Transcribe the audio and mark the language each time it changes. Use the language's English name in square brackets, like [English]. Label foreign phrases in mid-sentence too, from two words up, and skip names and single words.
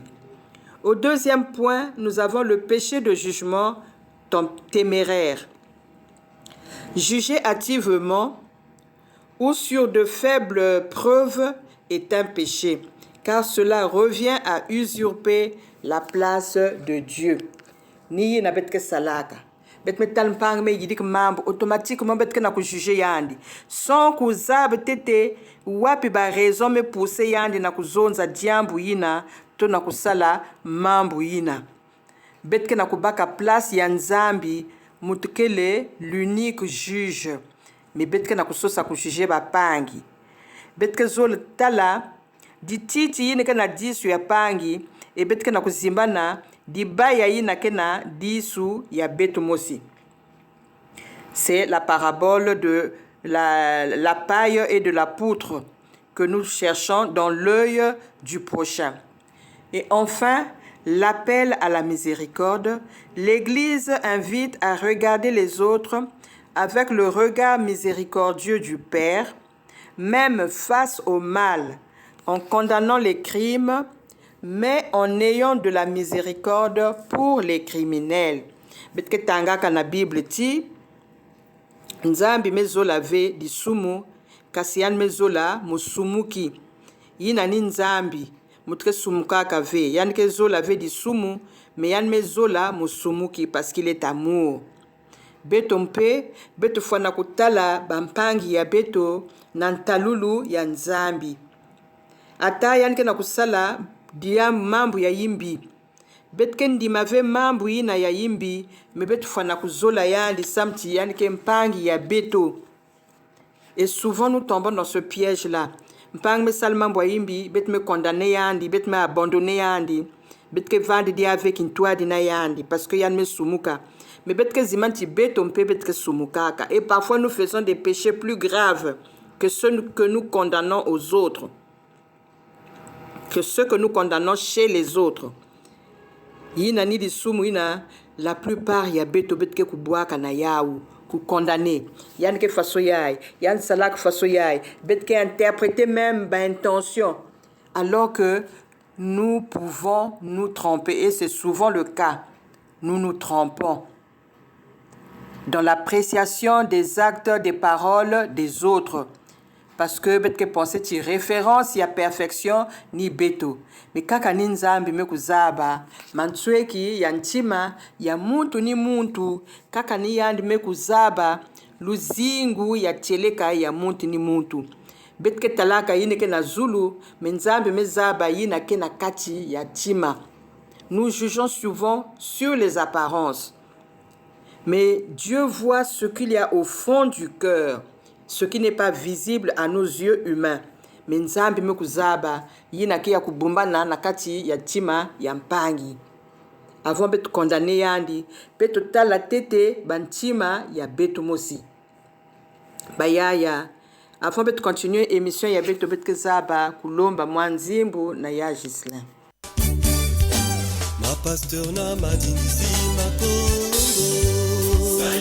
[French] Au deuxième point, nous avons le péché de jugement téméraire. Juger hâtivement ou sur de faibles preuves est un péché, car cela revient à usurper la place de Dieu. [Kituba (Democratic Republic of Congo)] Ni na betke salaka. Bet metal mpang me yidik mambo automatiquement bet ke na ku juger yandi sans ku zab tete wapi ba raison me pousser yandi na ku zonza diambu yina to na ku sala mambo yina bet ke na ku baka place ya nzambi mutkele [French] l'unique juge [Kituba (Democratic Republic of Congo)] mais bet ke na ku sosa ku juger ba pangi bet ke zol tala di titi yine ke na disu ya pangi e bet ke na ku zimbana di baya yina kena disu ya beto mosi. [French] C'est la parabole de la paille et de la poutre que nous cherchons dans l'œil du prochain. Et enfin, l'appel à la miséricorde. L'Église invite à regarder les autres avec le regard miséricordieux du Père, même face au mal, en condamnant les crimes, mais en ayant de la miséricorde pour les criminels. [Kituba (Democratic Republic of Congo)] Betke tanga kana Bible ti nzambi mezola ve di sumu kasian mezola musumuki yina ni nzambi mutke sumuka ka ve yan ke zola ve di sumu mais yan mezola musumuki [French] parce qu'il est amour. [Kituba (Democratic Republic of Congo)] Beto mpe beto fana kutala bampangi ya beto nantalulu ya nzambi ata yan ke na kusala dia mambu ya yimbi betke ndima ve mambu yina ya yimbi me betu fana kuzola yandi samti yani ke mpangi ya beto. [French] Et souvent nous tombons dans ce piège là. [Kituba (Democratic Republic of Congo)] Mpang me sal mambu ya yimbi bet me condamner yandi bet me abandonner yandi bet ke vandi dia [French] avec une toile [Kituba (Democratic Republic of Congo)] dina yandi parce que yan me sumuka mais bet ke zimanti beto mpe bet ke sumukaka. [French] Et parfois nous faisons des péchés plus graves que ceux que nous condamnons aux autres, que ceux que nous condamnons chez les autres. [Kituba (Democratic Republic of Congo)] Yina ni di sumu ina [French] la plupart [Kituba (Democratic Republic of Congo)] ya beto betke kubwaka na yaou ku condamner yan ke faso yai yan salak faso yai betke [French] interpréter même [Kituba (Democratic Republic of Congo)] ba intention [French] alors que nous pouvons nous tromper et c'est souvent le cas. Nous nous trompons dans l'appréciation des actes, des paroles des autres. Parce que [Kituba (Democratic Republic of Congo)] betke penser ti référence ya perfection ni beto. Mais kaka ni nzambi me kuzaba mansweki ya ntima ya muntu ni muntu kaka ni yandi me kuzaba luzingu ya teleka ya muntu ni muntu. Betke talaka yine ke na zulu mais nzambi me zaba yina ke na kati ya tima. [French] Nous jugeons souvent sur les apparences. Mais Dieu voit ce qu'il y a au fond du cœur, ce qui n'est pas visible à nos yeux humains. [Kituba (Democratic Republic of Congo)] Mais nzambi me kuzaba yina ke ya kubumbana na kati ya tima ya mpangi. Avant betu condamné yandi, betu tala tete bantima ya betu mosi. Bayaya, avant betu continuer émission ya betu kuzaba kulomba mwanzimbu na ya Gislin. Ma pasteur na madinzi makongo